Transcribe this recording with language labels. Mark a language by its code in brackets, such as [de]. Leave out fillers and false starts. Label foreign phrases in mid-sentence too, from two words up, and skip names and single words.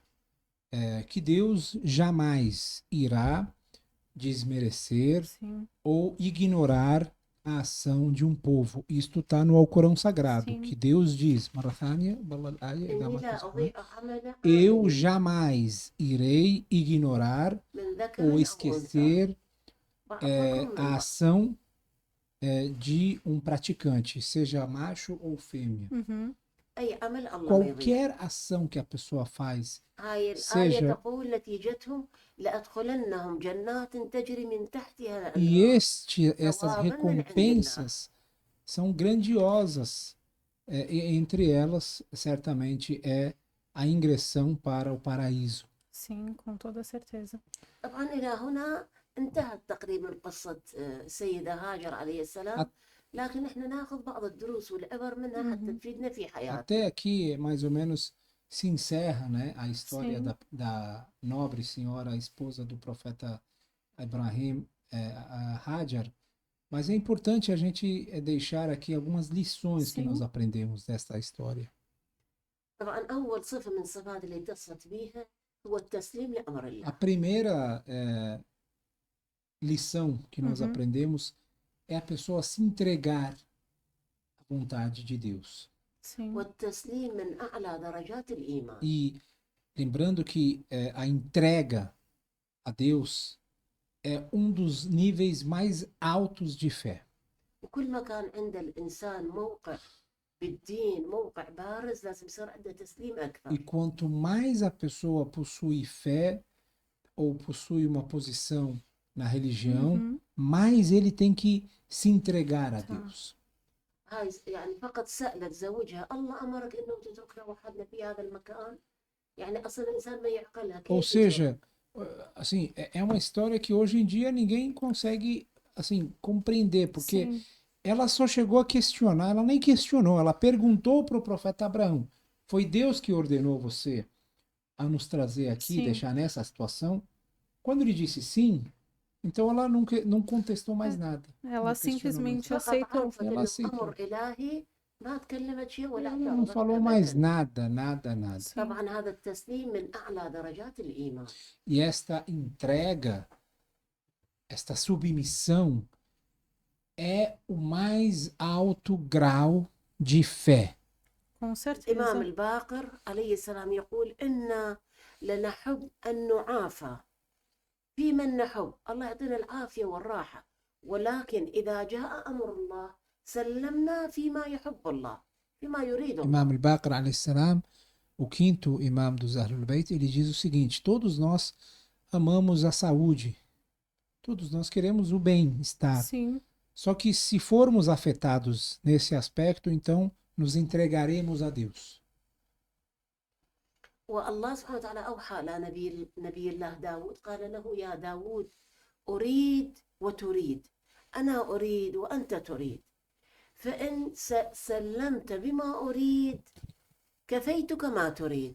[pt] Que Deus jamais irá desmerecer Sim. ou ignorar a ação de um povo. Isto está no Alcorão Sagrado, Sim. que Deus diz, [ar] إني لا أضيع عمل [pt] eu [ar] عامل [pt] jamais irei ignorar [ar] من ذكر [pt] ou [ar] أو أنثى [pt] esquecer [ar] بعضكم من [pt] a [ar] بعض. [pt] ação de um praticante, seja macho ou fêmea. Uhum. [ar] أي عمل الله ما يضيع. [pt] Qualquer ação que a pessoa faz, [ar] هاي الآية [pt] seja [ar] تقول نتيجتهم لأدخلنهم جنات تجري من تحتها [pt] e [ar] الأنهار. [pt] essas recompensas são grandiosas. E entre elas, certamente, é a ingressão para o paraíso. Sim, com toda certeza. [ar] طبعا إلى هنا انتهت تقريبا قصة السيدة هاجر عليه السلام، لكن احنا ناخذ بعض الدروس والعبر منها حتى تفيدنا في حياتنا. [pt] Até aqui, mais ou menos, se encerra, né, a história Sim. da nobre senhora, a esposa do profeta Ibrahim, a Hajar. Mas é importante a gente deixar aqui algumas lições que Sim. nós aprendemos desta história. [ar] طبعا أول صفة من الصفات اللي اتصفت بيها هو التسليم لأمر [pt] A [ar] الله. [pt] primeira lição que nós Uhum. aprendemos é a pessoa se entregar à vontade de Deus. Sim. [ar] والتسليم من أعلى درجات الإيمان. [pt] E lembrando que a entrega a Deus é um dos níveis mais altos de fé. [ar] وكل ما كان عند الإنسان موقع بالدين، موقع بارز، لازم يصير عنده تسليم [pt] E [ar] أكثر. [pt] quanto mais a pessoa possui fé ou possui uma posição na religião, Uhum. mais ele tem que se entregar a Tá. Deus. [ar] هاي يعني فقط سألت زوجها الله أمرك إنه تتركنا وحدنا في هذا المكان؟ يعني أصلا الإنسان ما يعقلها [pt] Ou [ar] كيف يترك؟ [pt] seja, assim, é uma história que hoje em dia ninguém consegue assim compreender, porque Sim. ela só chegou a questionar, ela nem questionou, ela perguntou para o profeta Abraão: foi Deus que ordenou você a nos trazer aqui, Sim. deixar nessa situação? Quando ele disse sim, então ela não contestou mais nada. Ela Não questionou mais simplesmente nada. [ar] فقط [pt] aceitou. [ar] عرفت [pt] Ela [ar] إنه [pt] aceitou. [ar] أمر إلهي، ما تكلمت شيء ولا [pt] Ela não [ar] اعترضت [pt] falou mais [ar] أبدا. [pt] nada, nada, nada. Sim. [ar] طبعا هذا التسليم من أعلى درجات الإيمان. [pt] E esta entrega, esta submissão, é o mais alto grau de fé. Com [ar] الإمام [pt] certeza. [ar] الباقر عليه السلام يقول إنا لنحب أن نعافى في من نحب، الله يعطينا العافية والراحة، ولكن إذا جاء أمر الله سلمنا فيما يحب الله، فيما يريد الله. [pt] Imam al-Baqir, [ar] عليه السلام, [pt] o quinto imam dos Ahlul Bayt, ele diz o seguinte: todos nós amamos a saúde, todos nós queremos o bem-estar. Sim. Só que se formos afetados nesse aspecto, então nos entregaremos a Deus. [ar] والله سبحانه وتعالى أوحى نبي الله داود، قال له يا داود أريد وتريد، أنا أريد وأنت تريد، فإن سلمت بما أريد كفيتك ما تريد.